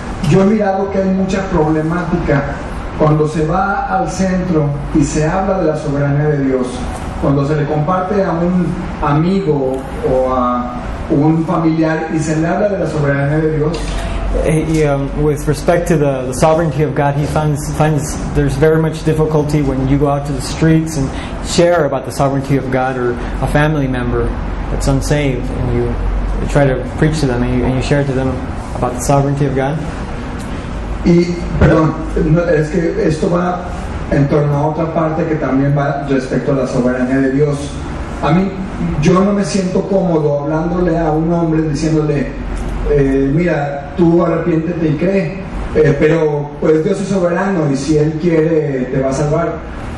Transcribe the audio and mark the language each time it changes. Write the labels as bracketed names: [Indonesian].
[Spanish] Yo he mirado que hay mucha problemática cuando se va al centro y se habla de la soberanía de Dios, cuando se le comparte a un amigo o a un familiar y se le habla de la soberanía de Dios. [English] With respect to the sovereignty of God, he finds there's very much difficulty when you go out to the streets and share about the sovereignty of God, or a family member that's unsaved, and you try to preach to them and you share to them about the sovereignty of God. [Spanish] Y, perdón, es que esto va en torno a otra parte que también va respecto a la soberanía de Dios. A mí, yo no me siento cómodo hablándole a un hombre diciéndole, mira, tú arrepiéntete y cree, pero pues Dios es soberano y si Él quiere te va a salvar.